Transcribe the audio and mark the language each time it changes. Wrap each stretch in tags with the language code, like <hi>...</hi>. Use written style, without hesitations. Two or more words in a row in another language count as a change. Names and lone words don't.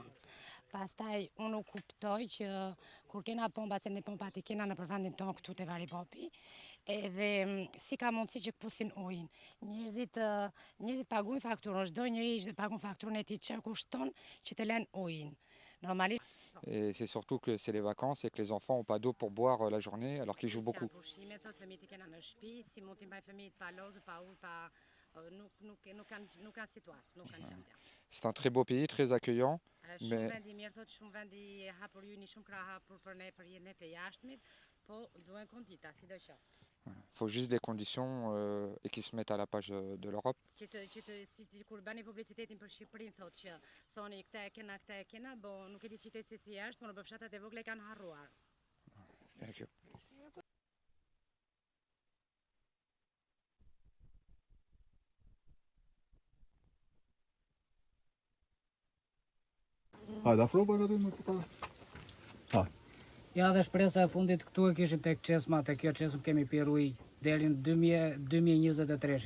<sq>Pastaj unë u kuptoj që kur kena pompa, se ne pompat i kena në përvendin tonë këtu te Vari Popi, edhe si ka mundësi që këpusin ujin. Njerëzit paguajnë fakturën, çdo njeri që paguajnë fakturën e tij që kushton që të lënë ujin. Normalisht.</sq> <fr>Et c'est surtout que c'est les vacances et que les enfants n'ont pas d'eau pour boire la journée alors qu'ils jouent beaucoup. C'est un très beau pays, très accueillant. Mais il faut juste des conditions et qu'ils se mettent à la page de l'Europe.</fr> <en>Thank you.</en> <sq>Hajde, afro për këtë më përpara. Ha. Ja dhe shpresa e fundit këtu e kishim tek çesma, tek kjo çesmë kemi pirë ujë deri në 2023.</sq>